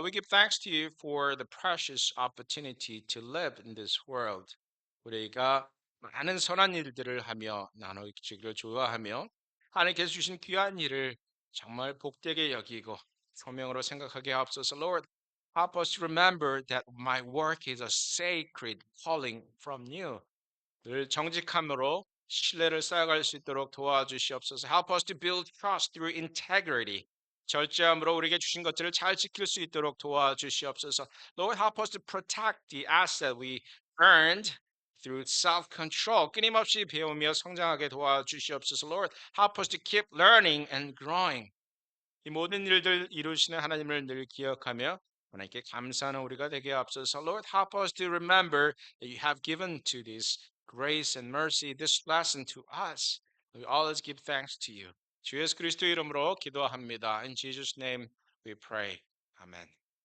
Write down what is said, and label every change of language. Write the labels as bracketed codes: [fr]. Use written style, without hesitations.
[en] We give thanks to you for the precious opportunity to live in this world. [ko] 우리가 많은 선한 일들을 하며 나누기를 좋아하며 하나님께서 주신 귀한 일을 정말 복되게 여기고 소명으로 생각하게 하옵소서. Lord, [en] Help us to remember that my work is a sacred calling from you. [ko] 늘 정직함으로 신뢰를 쌓아갈 수 있도록 도와주시옵소서. [en] Help us to build trust through integrity. [ko] 절제함으로 우리에게 주신 것들을 잘 지킬 수 있도록 도와주시옵소서. [en] Lord, help us to protect the asset we earned through self-control. [ko] 끊임없이 배우며 성장하게 도와주시옵소서. [en] Lord, help us to keep learning and growing. [ko] 이 모든 일들 이루시는 하나님을 늘 기억하며 하나님께 감사하는 우리가 되게 앞서서 [en] Lord, help us to remember that you have given to this grace and mercy, this blessing to us. We always give thanks to you. [ko] 주 예수 그리스도 이름으로 기도합니다. [en] In Jesus' name we pray. Amen.